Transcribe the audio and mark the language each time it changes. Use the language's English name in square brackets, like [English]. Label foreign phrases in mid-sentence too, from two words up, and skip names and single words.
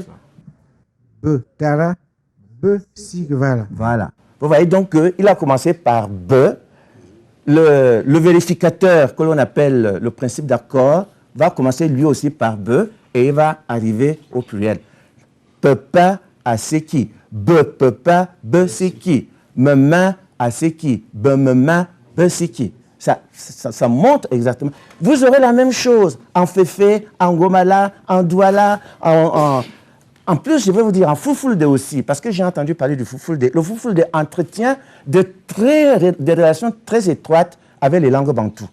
[Ghomala] Be, Tara, Be, Sikvala. [French] Voilà. Vous voyez donc qu'il a commencé par Be. Le vérificateur que l'on appelle le principe d'accord va commencer lui aussi par Be et il va arriver au pluriel. Papa à Seki. Be, papa, Be, Seki. Maman à Seki. Be, maman, Be, Seki. Ça montre exactement. Vous aurez la même chose en Féfé, en Gomala, en Douala, en plus, je vais vous dire en Foufoulde aussi, parce que j'ai entendu parler du Foufoulde. Le Foufoulde entretient des relations très étroites avec les langues bantoues.